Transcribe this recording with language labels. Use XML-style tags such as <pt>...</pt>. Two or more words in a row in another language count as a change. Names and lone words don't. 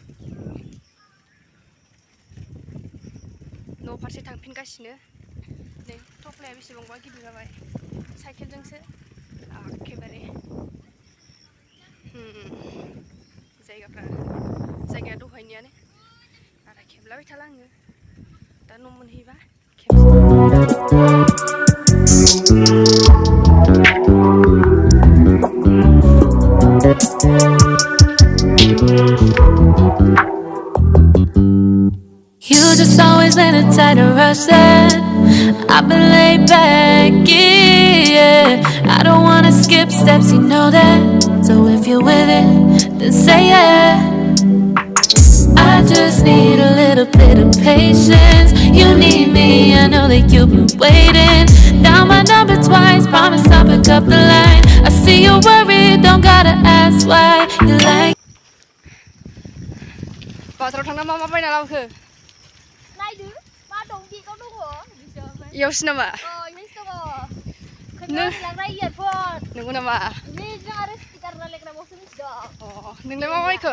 <brx>न' फारसे थांफिनगासिनो नै थफ्लाया बेसेबांबा गिदिर जाबाय साइकेलजोंसो एखेबारे जायगाया दहायनियानो आरो खेबलाबाय थाला आङो दा न' मोनहैबा</brx> <en>You just always been a tight rush that I've been laid back, yeah. I don't wanna skip steps, you know that. So if you're with it, then say yeah. I just need a little bit of patience. You need me, I know that you've been waiting. Down my number twice, promise I'll pick up the line. I see you worried, don't gotta ask why. You like</en> <brx>बाजाराव थांना मा बायना लाबोखो नायदो मा दं बेगाव दङ इयावसो नामा इयावसो दङ खोन्थालांनाय इयारफोन नंगौ नामा नै जों आरो स्टिकार रायलायग्राबावसो मिथिदों नोंलाय मा बायखो</brx>